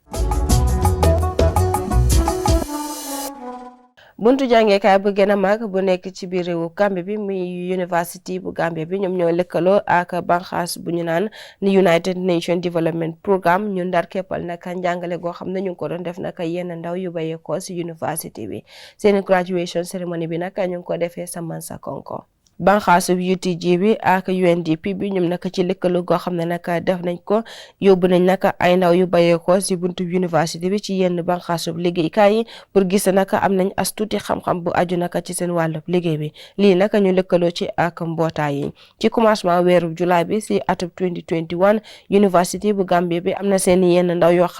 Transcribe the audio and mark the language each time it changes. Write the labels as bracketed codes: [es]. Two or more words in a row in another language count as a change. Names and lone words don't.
[wo] buntu jàngeekaay bu gën a mag bu nekk ci biir réewu Gambie bi muy university bu Gambie bi ñoom ñoo lëkkaloo ak banxaas bu ñu naan ni United Nations Development Programme ñu ndar keppal naka njàngale goo xam ne ñu ngi ko doon def naka yenn ndaw yu bàyyeekoo si university bi seen [en] graduation ceremony [wo] bi naka ñu ngi ko defee sa Mansakonko banxaasu UTG bi ak UNDP bi ñoom naka ci lëkkaloo goo xam ne naka def nañ ko yóbbu nañ naka ay ndaw yu bàyyeekoo si buntu université bi ci yenn banxaasu liggéeykaay yi pour gis naka am nañ as tuuti xam-xam bu aju naka ci seen wàllu liggéey bi lii naka ñu lëkkaloo ci ak mbootaay yi ci commencement weeru July bi si atub 2021 université bu Gambie bi am na seen yenn ndaw yoo xam